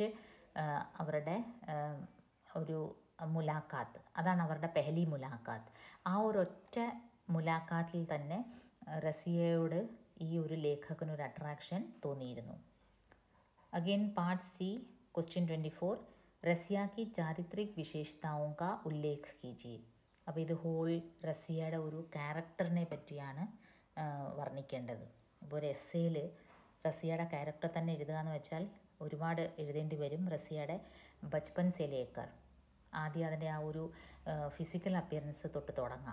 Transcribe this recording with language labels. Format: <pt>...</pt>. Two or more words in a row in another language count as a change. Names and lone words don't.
<ml>അതാണ് ഫസ്റ്റ് അവരുടെ ഒരു മുലാഖാത്ത്, അതാണ് അവരുടെ</ml> <hi>पहली मुलाक़ात.</hi> <ml>ആ ഒരൊറ്റ മുലാഖാത്തിൽ തന്നെ റസിയയോട് ഈ ഒരു ലേഖകനൊരു അട്രാക്ഷൻ തോന്നിയിരുന്നു.</ml> <en>again part C question</en> <hi>24 रसिया की चारित्रिक विशेषताओं का उल्लेख कीजिए.</hi> <ml>അപ്പോൾ ഇത് ഹോൾ റസിയയുടെ ഒരു ക്യാരക്ടറിനെ പറ്റിയാണ് വർണ്ണിക്കേണ്ടത്. ഇപ്പോൾ ഒരു എസ്സേയിൽ റസിയയുടെ ക്യാരക്ടർ തന്നെ എഴുതുക എന്ന് വെച്ചാൽ ഒരുപാട് എഴുതേണ്ടി വരും. റസിയയുടെ</ml> <hi>बचपन से लेकर,</hi> <ml>ആദ്യം അതിൻ്റെ ആ ഒരു</ml> <en>physical appearance</en> <ml>തൊട്ട് തുടങ്ങാം.</ml>